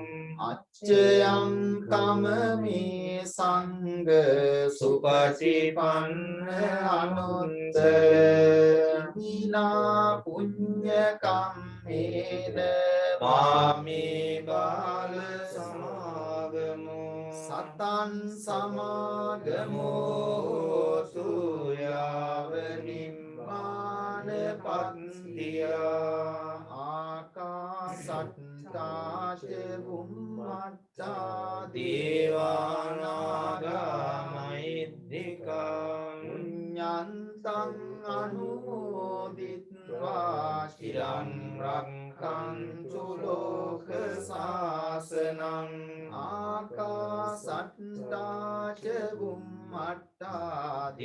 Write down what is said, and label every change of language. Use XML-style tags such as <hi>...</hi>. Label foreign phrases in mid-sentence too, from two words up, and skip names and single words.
<pi>අච්චයං කමමී සංඝ සුපටිපන්න අනුත්තර විනා පුඤ්ඤ කම්මේන මාමේ බාල සමාගමෝ සතං සමාගමෝ සුයාව නිම්මාන පත්තියා ආකාසට්ටා ච බුම්මට්ටා දේවානාගා මහිද්దికා පුඤ්ඤන්තං අනුමෝදිත්වා චිරං රක්ඛන්තු ලෝක සාසනං ආකාසට්ටා ච බුම්මට්ටා</pi>